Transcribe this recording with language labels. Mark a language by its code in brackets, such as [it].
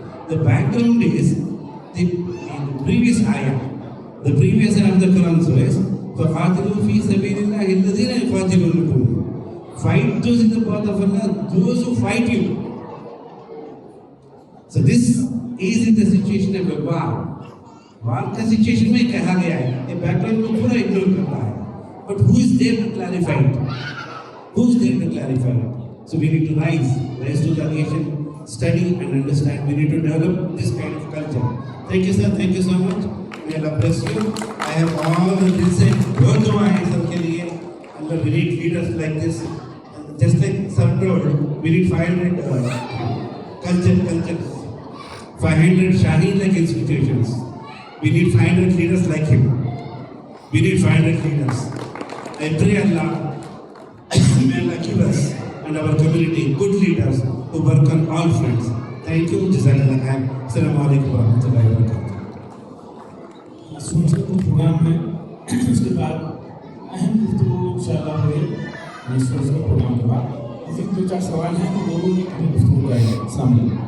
[en] The background is the previous ayah. The previous ayah of the Quran says, [ar] فَقَاتِلُوا فِي سَبِيلِ اللَّهِ الَّذِينَ يُقَاتِلُونَكُمْ. [en] Fight those in the path of Allah, those who fight you. So this is in the situation of a war. [hi] War का situation में कहा गया है, ये background को पूरा ignore करता है. [en] But who is there to clarify it? Who is there to clarify it? So we need to rise to the occasion, study and understand. We need to develop this kind of culture. Thank you, sir. Thank you so much. May Allah bless you. I have all the recent words of my सबके लिए. Allah, we need leaders like this. Just like sir told, we need 500 cultures, 500 Shaheen-like institutions. We need 500 leaders like him. We need 500 leaders. I pray Allah, may Allah give us and our community good leaders who work on all fronts. Thank you. Jazakallah khair. Assalamu alaikum wa rahmatullahi wa barakatuh. [hi] सुनते programme में उसके बाद अहम गुफ्तगू इंशाअल्लाह हुई programme के बाद। 2-4 सवाल हैं तो लोगों ने गुफ्तगू करेंगे सामने।